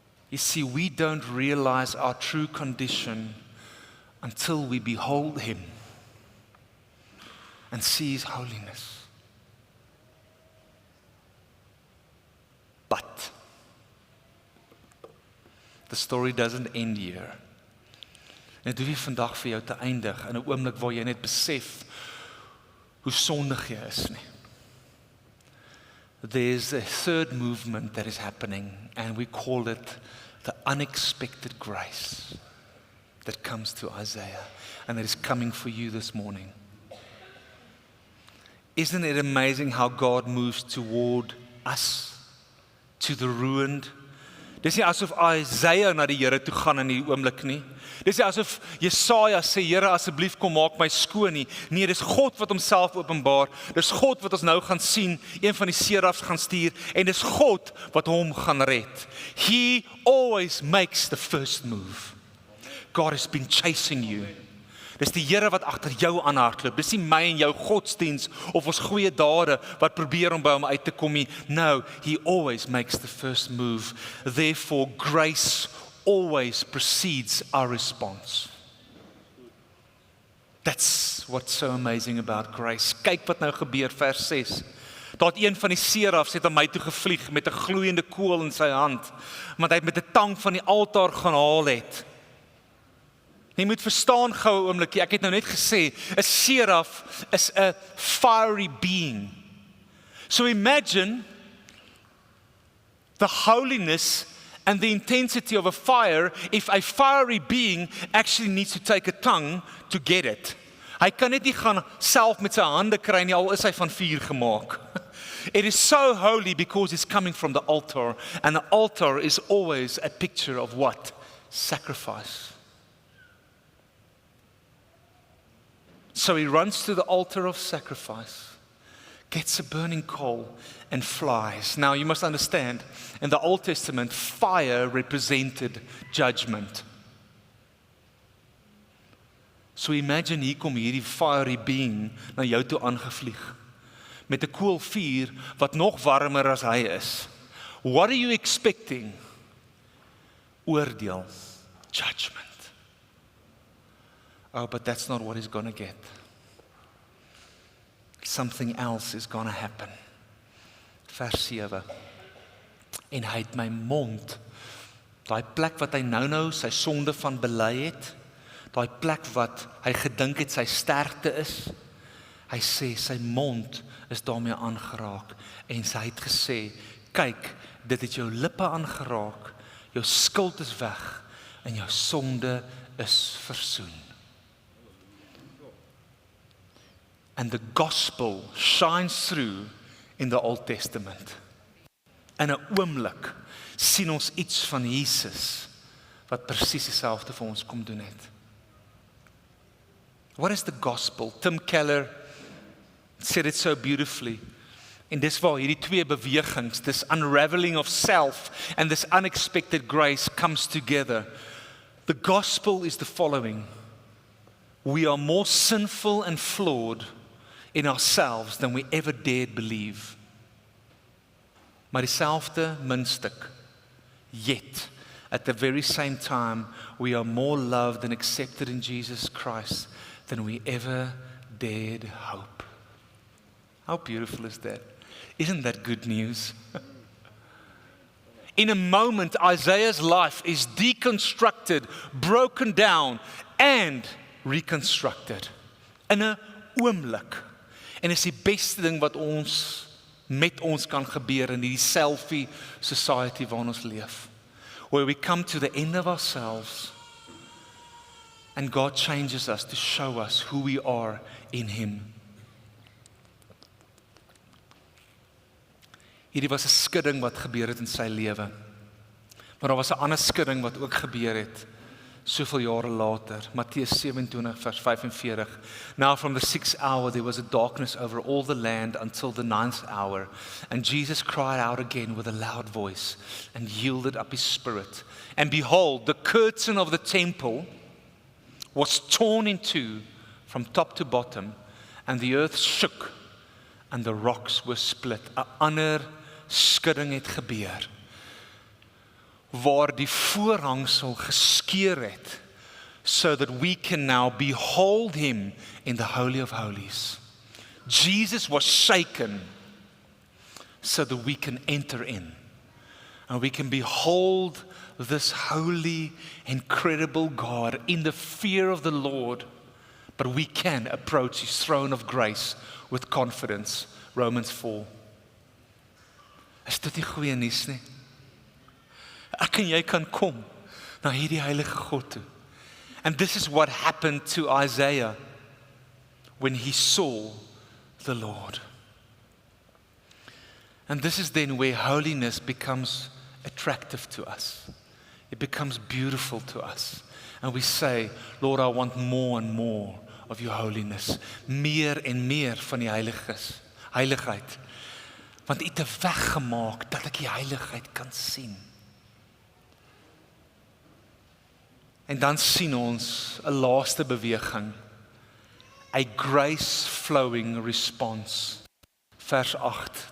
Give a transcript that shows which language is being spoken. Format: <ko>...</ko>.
<en>You see, we don't realize our true condition until we behold him and see his holiness. But the story doesn't end here.</en> <af>En dit hoef nie vandag vir jou te eindig in 'n oomblik waar jy net besef hoe sondig jy is nie.</af> <en>There's a third movement that is happening, and we call it the unexpected grace that comes to Isaiah, and that is coming for you this morning. Isn't it amazing how God moves toward us, to the ruined?</en> <af>Dis nie asof Isaiah na die Here toe gaan in die oomblik nie. Dis nie asof Jesaja sê, Here, asseblief kom maak my skoon nie. Nee, dis God wat homself openbaar. Dis God wat ons nou gaan sien, een van die serafs gaan stuur, en dis God wat hom gaan red.</af> <en>He always makes the first move. God has been chasing you.</en> <af>Dis die Here wat agter jou aanhardloop. Dis nie my en jou godsdiens of ons goeie dade wat probeer om by hom uit te kom nie.</af> <en>No, he always makes the first move. Therefore, grace always precedes our response. That's what's so amazing about grace.</en> <af>Kyk wat nou gebeur, vers 6. Daar het een van die serafs het aan my toe gevlieg met 'n gloeiende kool in sy hand, want hy het met 'n tang van die altaar gaan haal het. Jy moet verstaan gou 'n oombliekie, ek het nou net gesê, 'n seraf is 'n</af> <en>fiery being. So imagine the holiness and the intensity of a fire if a fiery being actually needs to take a tongue to get it.</en> <af>Hy kan net nie gaan self met sy hande kry nie, al is hy van vuur gemaak.</af> <en>It is so holy because it's coming from the altar, and the altar is always a picture of what? Sacrifice. So he runs to the altar of sacrifice, gets a burning coal, and flies. Now you must understand, in the Old Testament, fire represented judgment. So imagine</en> <af>hier kom hierdie</af> <en>fiery being</en> <af>na jou toe aangevlieg, met 'n koolvuur wat nog warmer as hy is.</af> <en>What are you expecting?</en> <af>Oordeel,</af> <en>judgment. Oh, but that's not what he's going to get. Something else is going to happen.</en> <af>Vers 7. En hy het my mond, daai plek wat hy nou sy sonde van bely het, daai plek wat hy gedink het sy sterkte is, Hy sê, sy mond is daarmee aangeraak, en sy het gesê, kyk, dit het jou lippe aangeraak, jou skuld is weg, en jou sonde is versoen.</af> <en>And the gospel shines through in the Old Testament.</en> <af>In 'n oomblik sien ons iets van Jesus, wat presies dieselfde vir ons kom doen het.</af> <en>What is the gospel? Tim Keller said it so beautifully.</en> <af>En dis waar hierdie twee bewegings,</af> <en>this unraveling of self and this unexpected grace comes together. The gospel is the following. We are more sinful and flawed in ourselves than we ever dared believe.</en> <af>Maar dieselfde muntstuk.</af> <en>Yet, at the very same time, we are more loved and accepted in Jesus Christ than we ever dared hope. How beautiful is that? Isn't that good news? In a moment, Isaiah's life is deconstructed, broken down, and reconstructed.</en> <af>In 'n oomblik. En is die beste ding wat ons met ons kan gebeur in die selfie society waarin ons leef.</af> <en>Where we come to the end of ourselves and God changes us to show us who we are in Him.</en> <af>Hierdie was 'n skudding wat gebeur het in sy lewe. Maar daar was 'n ander skudding wat ook gebeur het soveel jare later. Matteus 27 vers 45.</af> <en>Now from the 6th hour there was a darkness over all the land until the 9th hour. And Jesus cried out again with a loud voice and yielded up his spirit. And behold, the curtain of the temple was torn in two from top to bottom, and the earth shook and the rocks were split.</en> <af>'n ander skudding het gebeur, waar die voorhangsel geskeur het,</af> <en>so that we can now behold him in the Holy of Holies. Jesus was shaken so that we can enter in, and we can behold this holy, incredible God in the fear of the Lord, but we can approach his throne of grace with confidence.</en> <af>Romans 4. Is dit nie goeie nuus nie? Ek en jy kan kom na hierdie heilige God toe.</af> <en>And this is what happened to Isaiah when he saw the Lord. And this is then where holiness becomes attractive to us. It becomes beautiful to us. And we say, Lord, I want more and more of your holiness.</en> <af>Meer en meer van die heiligheid. Want u het 'n weg gemaak dat ek die heiligheid kan sien. En dan sien ons 'n laaste beweging.</af> <en>A grace-flowing response.</en> <af>Vers 8.</af>